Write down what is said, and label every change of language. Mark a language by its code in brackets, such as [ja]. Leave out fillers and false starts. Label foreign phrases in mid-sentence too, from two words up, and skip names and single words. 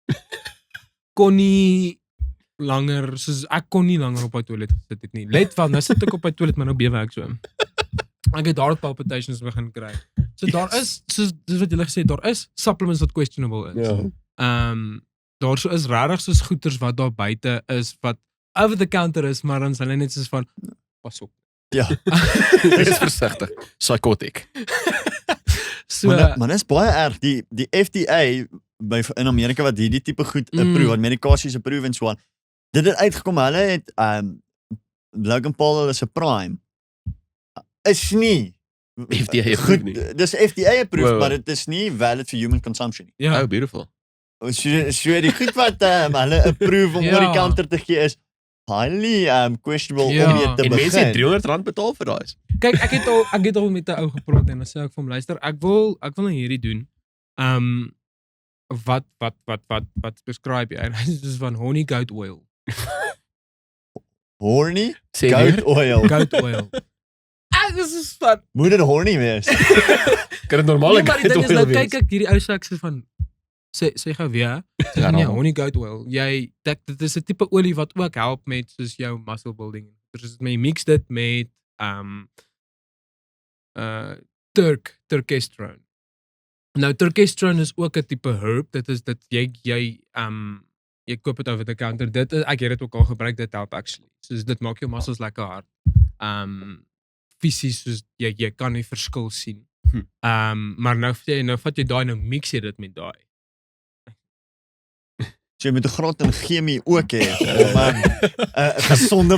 [af] Daai toilet kon nie langer, soos ek kon nie langer op die toilet gesit het nie. Let wel, nou sit ek op die toilet, maar nou bewe ek so. Ek het [en] heart palpitations [af] begin kry. So daar is, soos wat julle gesê het, daar is supplements wat questionable is. Daar so is regtig soos goeters wat daar buite is, wat [en] over the counter [af] is, maar dan is hulle net soos van, pas op. Ja. Wees versigtig. Psychotic. So, Maar dit is baie erg. Die FDA in Amerika wat hierdie tipe goed approve, wat medikasies approve en so aan. Dit het uitgekom, hulle het Logan Paul is 'n prime. Is nie FDA goed, nie. dis FDA approved, Wow. maar dit is nie [en] valid for human consumption [af] nie. ja, [en] Oh, beautiful. [af] So die goed wat hulle approve om Ja. oor die counter te gee is [en] highly questionable [af] Ja. om mee te En mense het begin. R300 betaal vir daai. kyk, ek het al met 'n ou gepraat en dan sê ek vir hom, luister, ek wil nou hierdie doen. Wat prescribe jy? En hy sê soos van [en] honey goat oil. [af] Horny Sê goat weer, oil. [en] Goat oil. [af] Dis is van. Moet dit horny wees? kan dit normale Nee, maar die ding is nou, wees? kyk ek hierdie ou sê ek sê van sê gou weer. Sê Ja, nee, nou. [en] honey goat oil. [af] Dit is 'n tipe olie wat ook help met soos jou [en] muscle building. [af] Dus jy mix dit met turkestrone. Nou turkestrone is ook 'n tipe herb. Dit is dit jy koop dit [en] over the counter. [af] Ek het dit ook al gebruik, dit help actually. Soos dit maak jou muscles lekker hard. Fisies soos jy kan nie verskil sien. Maar nou vat jy daai, nou mix jy dit met daai. So jy moet 'n graad in chemie ook hê om 'n gesonde